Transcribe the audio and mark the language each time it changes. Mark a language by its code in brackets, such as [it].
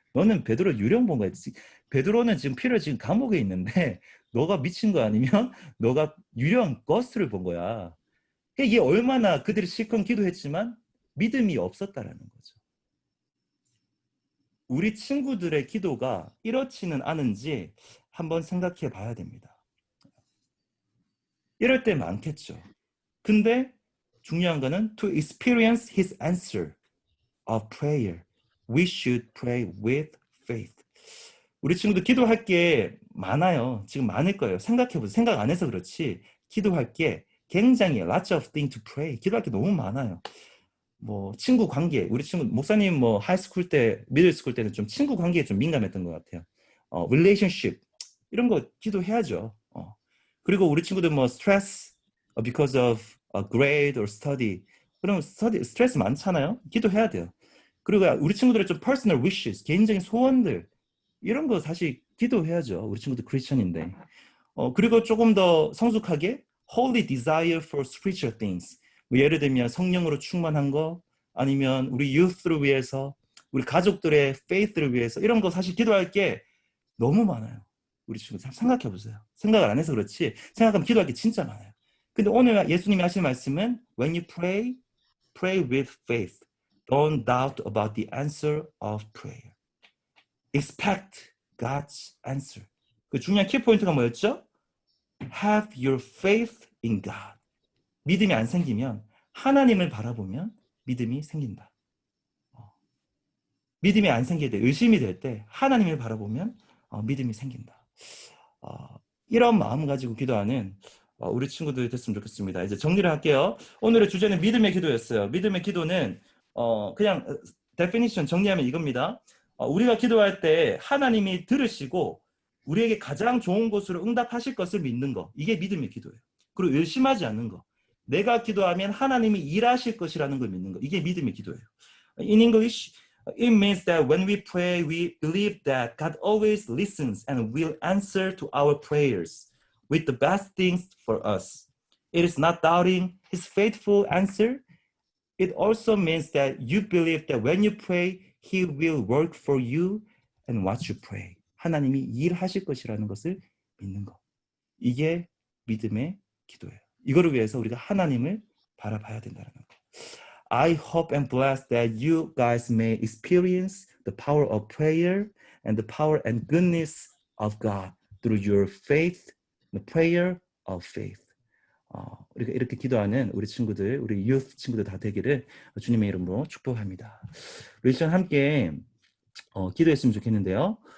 [ko] 너는 베드로 유령 본 거야. 베드로는 지금 피를 지금 감옥에 있는데 너가 미친 거 아니면 너가 유령 거스트를 본 거야. 이게 얼마나 그들이 실컷 기도했지만 믿음이 없었다라는 거죠. 우리 친구들의 기도가 이렇지는 않은지 한번 생각해 봐야 됩니다. 이럴 때 많겠죠. 근데 중요한 거는 [en] to experience his answer of prayer, we should pray with faith. [ko] 우리 친구들 기도할 게 많아요. 지금 많을 거예요. 생각해보세요. 생각 안 해서 그렇지 기도할 게 굉장히 [en] lots of things to pray. [ko] 기도할 게 너무 많아요. 뭐 친구 관계, 우리 친구 목사님 뭐 하이스쿨 때, 미들스쿨 때는 좀 친구 관계에 좀 민감했던 것 같아요. relationship 이런 거 기도해야죠. 그리고 우리 친구들 뭐 [en] stress because of a grade or study, [ko] 그럼 스트레스 많잖아요. 기도해야 돼요. 그리고 우리 친구들의 좀 [en] personal wishes, [ko] 개인적인 소원들 이런 거 사실 기도해야죠. 우리 친구들 크리스천인데. 그리고 조금 더 성숙하게 [en] holy desire for spiritual things. [ko] 뭐 예를 들면 성령으로 충만한 거, 아니면 우리 youth를 위해서, 우리 가족들의 faith를 위해서 이런 거 사실 기도할 게 너무 많아요. 우리 친구들 생각해 보세요. 생각을 안 해서 그렇지 생각하면 기도할 게 진짜 많아요. 근데 오늘 예수님이 하신 말씀은 [en] when you pray, pray with faith. Don't doubt about the answer of prayer. Expect God's answer. [ko] 그 중요한 키포인트가 뭐였죠? [en] Have your faith in God. [ko] 믿음이 안 생기면 하나님을 바라보면 믿음이 생긴다. 믿음이 안 생길 때, 의심이 될 때 하나님을 바라보면 믿음이 생긴다. 이런 마음 가지고 기도하는 우리 친구들 됐으면 좋겠습니다. 이제 정리를 할게요. 오늘의 주제는 믿음의 기도였어요. 믿음의 기도는 그냥 definition 정리하면 이겁니다. 우리가 기도할 때 하나님이 들으시고 우리에게 가장 좋은 곳으로 응답하실 것을 믿는 거. 이게 믿음의 기도예요. 그리고 의심하지 않는 거. 내가 기도하면 하나님이 일하실 것이라는 걸 믿는 거. 이게 믿음의 기도예요. [en] In English, it means that when we pray, we believe that God always listens and will answer to our prayers with the best things for us. It is not doubting His faithful answer. It also means that you believe that when you pray, He will work for you and what you pray. [ko] 하나님이 일하실 것이라는 것을 믿는 것. 이게 믿음의 기도예요. 이거를 위해서 우리가 하나님을 바라봐야 된다는 거. [en] I hope and bless that you guys may experience the power of prayer and the power and goodness of God through your faith, the prayer of faith. [ko] 우리가 이렇게 기도하는 우리 친구들, 우리 youth 친구들 다 되기를 주님의 이름으로 축복합니다. 우리 시간 함께 기도했으면 좋겠는데요.